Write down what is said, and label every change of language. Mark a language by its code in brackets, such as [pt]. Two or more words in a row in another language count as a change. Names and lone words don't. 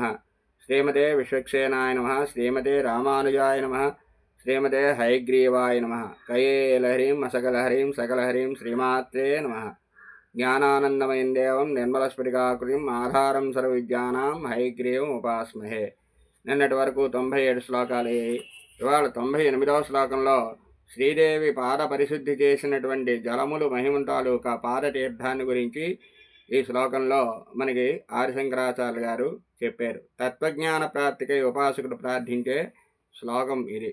[sa] श्रीमते विश्वक्सेनाय नमः। श्रीमते रामानुजाय नमः। श्रीमते हयग्रीवाय नमः। कयेलहरीं असकलहरीं सकलहरीं श्रीमात्रे नमः। ज्ञानानन्दमयं देवं निर्मलस्फटिकाकृतिम् आधारं सर्वविद्यानां हयग्रीवम् उपास्महे. [te] నిన్నటి వరకు 97 శ్లోకాలు. ఇవాళ 98వ శ్లోకంలో శ్రీదేవి పాద పరిశుద్ధి చేసినటువంటి జలములు మహిమ తాలూకా పాదతీర్థాన్ని గురించి ఈ శ్లోకంలో మనకి ఆదిశంకరాచార్య గారు చెప్పారు. తత్వజ్ఞాన ప్రాప్తికై ఉపాసకుడు ప్రార్థించే శ్లోకం ఇది.